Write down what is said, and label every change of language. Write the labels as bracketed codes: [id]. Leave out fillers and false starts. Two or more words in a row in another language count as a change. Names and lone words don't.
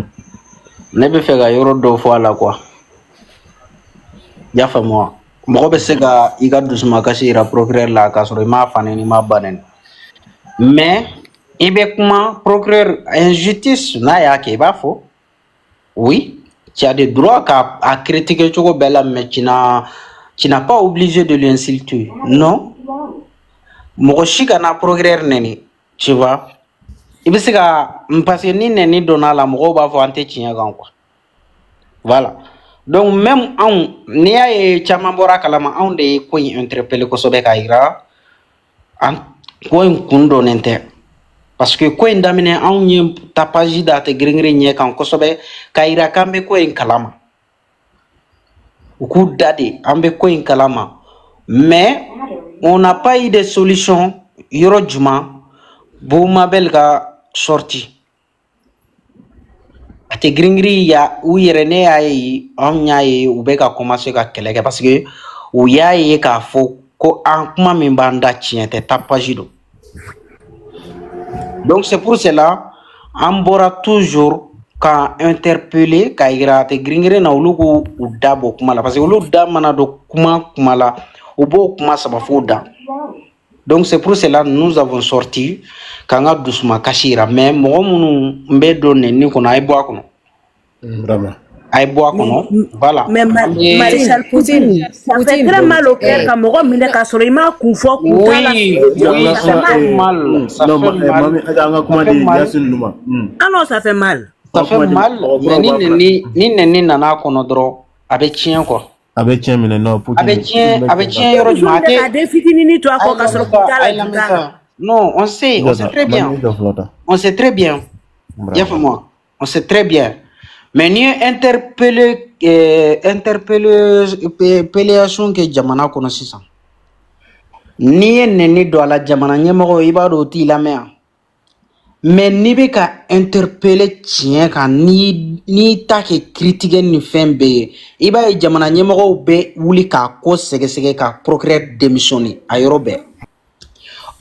[bm] ne bɛ fɛ ka yɔrɔ dɔw fɔ a la [fr] quoi y'a [bm] faamu wa mɔgɔ bɛ se ka i ka dusumakasi yira procureur la k'a sɔrɔ i m'a fa nɛni i m'a ba nɛni mais i bɛ kuma procureur injustice n'a y'a kɛ i b'a fɔ [fr] oui tu as des droits qu'à critiquer [bm] cogo bɛɛ la [fr] mais tu n'as pas obligé de l'insulter non [bm] mɔgɔ si kana procureur nɛni [fr] tu vois [bm] i bɛ se ka [fr] parce que [bm] ni nɛni donna la mɔgɔw b'a fɔ an tɛ tiɲɛ kan [fr] quoi voilà donc même [bm] anw n'i y'a ye caman bɔra kalama anw de ye ko in interpeller kosɛbɛ k'a yira ko in kun dɔnnen tɛ [fr] parce que [bm] ko in daminɛ anw ye tapage da tɛ girin-girin ɲɛ kan kosɛbɛ k'a yira k'an bɛ ko in kalama u k'u da de an bɛ ko in kalama [fr] mais on n'a pas eu de solution [bm] yɔrɔ jumɛn Boumabel ka sorti a tɛ girin-girin ya u yɛrɛ ne y'a ye anw y'a ye u bɛ ka commencer ka kɛlɛ kɛ [fr] parce que [bm] u y'a ye k'a fɔ ko an kuma min b'an da tiɲɛ tɛ tapage don [fr] donc c'est pour cela [bm] an bɔra toujours ka interpeller ka yira a tɛ girin-girin na olu k'u da bɔ kuma la [fr] parce que [bm] olu da mana don kuma la u b'o kuma saba f'o da [fr] donc c'est pour cela nous avons sorti [bm] k'an ka dusumakasi yira mais mɔgɔ minnu bɛ don nɛni kɔnɔ a ye bɔ a kɔnɔ [fr] vraiment [bm] a ye bɔ a kɔnɔ voilà [fr] mais Maréchal Poutine ça fait très mal au cœur [bm] ka mɔgɔ minɛ k'a sɔrɔ i m'a kun fɔ kun t'a la [fr] oui ça fait mal ça fait mal ah non ça fait mal [bm] mais ni nɛni nana kɔnɔ dɔrɔn a bɛ tiɲɛ quoi a bɛ tiɲɛ minɛ non a bɛ tiɲɛ yɔrɔ jumɛn a tɛ ka den fitinin to a kɔ ka sɔrɔ kun t'a la [fr] non on sait très bien [bm] on sait très bien y'a faamu [fr] on sait très bien mais [bm] n'i ye interpellation kɛ jamana kɔnɔ sisan n'i ye nɛni don a la jamana ɲɛmɔgɔ i b'a dɔn o t'i lamɛn yan mais n'i bɛ ka interpeller tiɲɛ kan n'i ta kɛ critiquer ni fɛn bɛɛ ye i b'a ye jamana ɲɛmɔgɔw bɛ wuli k'a ko sɛgɛsɛgɛ ka procureur démissionner a yɔrɔ bɛɛ o